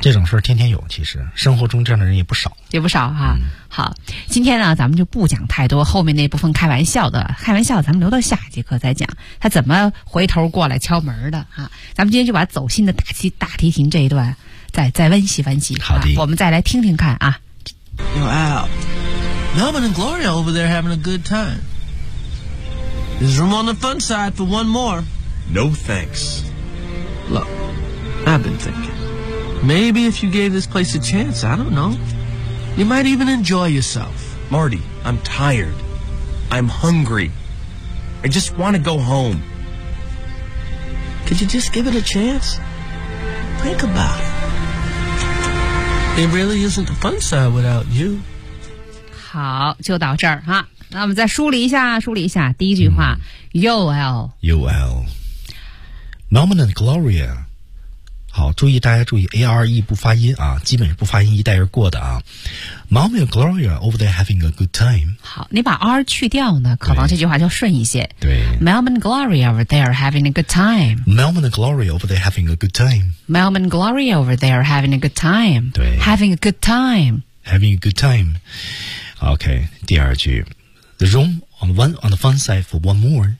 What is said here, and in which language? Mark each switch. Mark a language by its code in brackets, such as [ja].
[zh] 这种事儿天天有，其实生活中这样的人也不少，也不少哈、啊嗯。好，今天呢，咱们就不讲太多后面那部分开玩笑的，开玩笑咱们留到下一节课再讲，他怎么回头过来敲门的哈、啊。咱们今天就把走心的大提琴这一段。再温习温习，好的、啊，我们再来听听看啊。 [en] You know, Al, Melvin and Gloria over there having a good time. There's room on the fun side for one more. No thanks. Look, I've been thinking. Maybe if you gave this place a chance, I don't know, you might even enjoy yourself. Marty, I'm tired. I'm hungry. I just want to go home. Could you just give it a chance? Think about it. It really isn't the fun side without you. [zh] 好，就到这儿哈。那我们再梳理一下第一句话。 UL [en] Melman and Gloria. [zh] 好，注意大家注意 ARE 不发音啊，基本是不发音，一带而过的啊。 [en] Melman and Gloria over there having a good time. [zh] 好，你把 R 去掉呢，可能这句话就顺一些。对 [en] ，Melman and Gloria over there having a good time. Melman and Gloria over there having a good time. Melman and Gloria over there having a good time. [zh] 对 [en] Having a good time. Having a good time. OK, [zh] 第二句 [en] The room on the fun side for one more.